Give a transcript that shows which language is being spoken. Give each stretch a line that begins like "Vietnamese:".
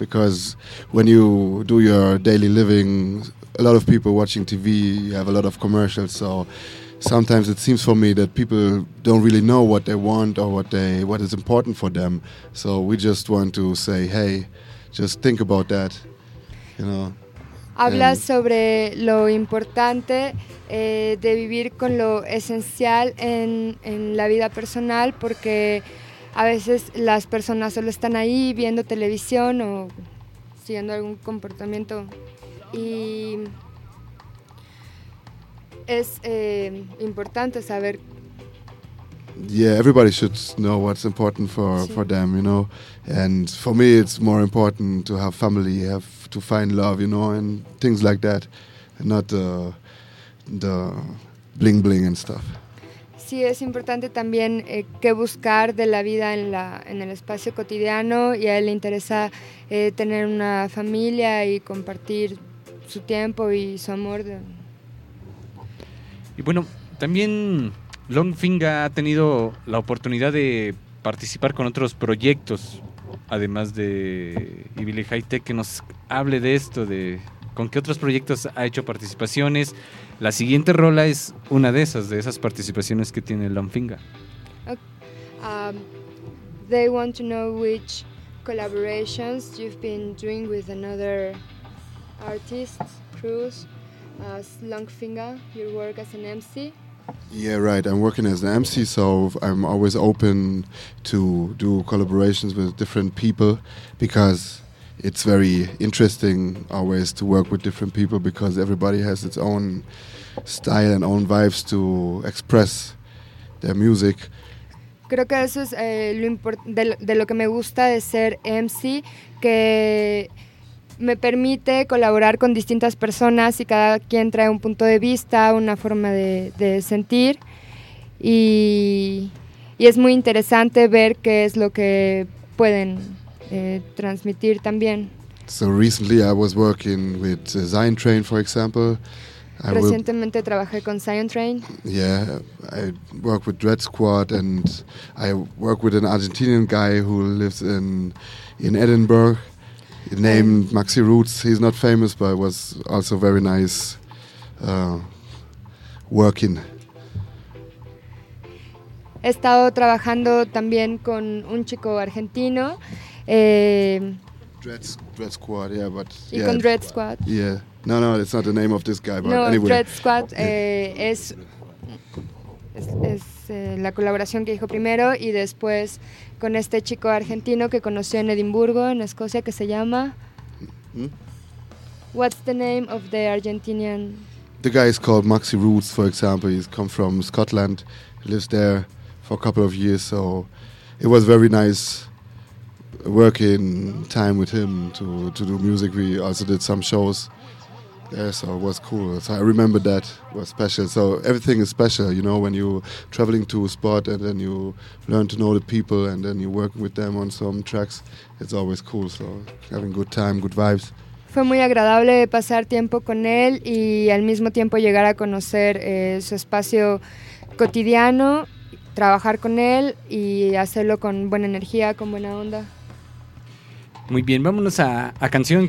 English: Because when you do your daily living, a lot of people watching TV, you have a lot of commercials, so... Sometimes it seems for me that people don't really know what they want or what is important for them. So we just want to say, hey, just think about that, you know.
Spanish: Habla sobre lo importante de vivir con lo esencial en la vida personal, porque a veces las personas solo están ahí viendo televisión o siguiendo algún comportamiento y... Es importante saber.
English: Yeah, everybody should know what's important for them, you know. And for me, it's more important to have family, have to find love, you know, and things like that, and not the bling bling and stuff.
Spanish: Sí, es importante también qué buscar de la vida en el espacio cotidiano, y a él le interesa tener una familia y compartir su tiempo y su amor. Y bueno, también Lonfinga ha tenido la oportunidad de participar con otros proyectos, además de Ilbili Hightech, que nos hable de esto, de con qué otros proyectos ha hecho participaciones. La siguiente rola es una de esas participaciones que tiene Lonfinga.
English: Okay. They want to know which collaborations you've been doing with another artist, Cruz. Lonfinga, your work as an MC? Yeah, right. I'm working as an MC, so I'm always open to do collaborations with different people, because it's very interesting always to work with different people because everybody has its own style and own vibes to express their music.
Spanish: Creo que eso es lo que me gusta de ser MC, que me permite colaborar con distintas personas y cada quien trae un punto de vista, una forma de sentir y es muy interesante ver qué es lo que pueden transmitir también.
English: So recently I was working with Zion Train, for example.
Spanish: Recientemente trabajé con Zion Train.
English: Yeah, I work with Dread Squad and I work with an Argentinian guy who lives in Edinburgh, named Maxi Roots. He's not famous, but it was also very nice working.
Spanish: He estado trabajando también con un chico argentino.
English: Dread Squad, yeah, but...
Spanish: Y con Dread Squad.
English: Yeah. No, no, it's not the name of this guy, but no, anyway.
Spanish: No, Dread Squad es la colaboración que dijo primero y después con este chico argentino que conoció en Edimburgo, en Escocia, que se llama...
English: What's the name of the Argentinian? The guy is called Maxi Roots, for example. He's come from Scotland, lives there for a couple of years, so it was very nice working time with him to do music. We also did some shows. Yeah, so it was cool. So I remember that was special. So everything is special, you know, when you're traveling to a spot and then you learn to know the people and then you work with them on some tracks, it's always cool. So having good time, good vibes.
Spanish: Fue muy agradable pasar tiempo con él y al mismo tiempo llegar a conocer su espacio cotidiano, trabajar con él y hacerlo con buena energía, con buena onda. Muy bien, vámonos a canción.